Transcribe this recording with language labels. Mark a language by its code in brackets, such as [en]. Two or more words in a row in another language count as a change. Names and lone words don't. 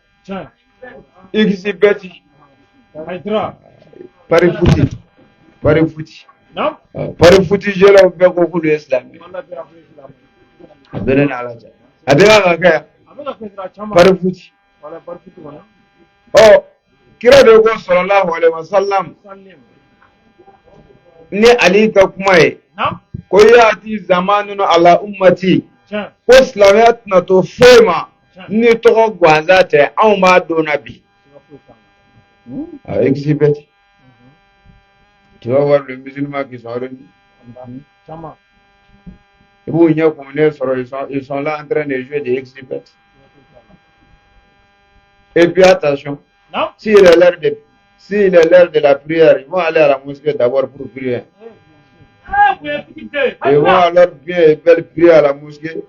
[bm] xbet pari futi jɛlaw bɛɛ ko k'olu ye silamɛ a bɛɛ ne n'ala cɛ a tɛ ka kɛ pari futi kira de ko [ar] صلى الله عليه وسلم [bm] ni ali ka kuma ye ko [ar] يأتي زمان على أمتي [bm] ko silamɛya tɛna to foyi ma ni tɔgɔ ganza tɛ anw b'a dɔn na bi [fr] xbet tu vas voir les musulmans qui sont réunis et vous ils sont là en train de jouer des xbet et puis attention s'il est l'heure de la prière ils vont aller à la mosquée d'abord pour prier ils vont alors bien prier à la mosquée.